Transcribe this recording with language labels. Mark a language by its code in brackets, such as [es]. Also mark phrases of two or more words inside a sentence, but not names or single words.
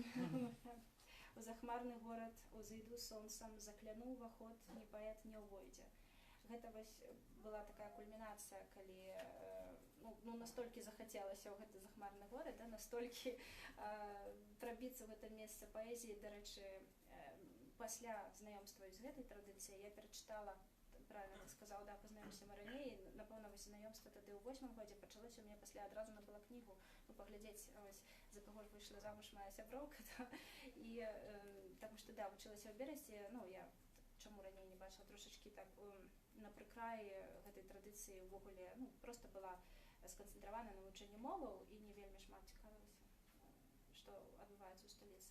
[be] У захмарны горад узыйду сонцам, закляну ўваход, ні паэт не ўвойдзе. Гэта вось была такая кульмінацыя, калі настолькі захацелася ў гэты захмарны горад, настолькі прабіцца ў гэта месца паэзіі. Дарэчы, пасля знаёмства з гэтай традыцыяй я перачытала, [ru] правильно ты сказал, [be] да, познаёмся мы раней, напэўна, вось знаёмства тады ў 8-м годзе пачалося, у мяне пасля адразу набыла кнігу, паглядзець, вось, за каго ж выйшла замуж моя сяброўка, і таму што, да, вучылася ў Берасці, я чаму раней не бачыла, трошачкі так на прыкраі гэтай традыцыі ўвогуле, проста была сканцэнтравана на вывучэнні моваў і не вельмі шмат цікавілася, што адбываецца ў сталіцы.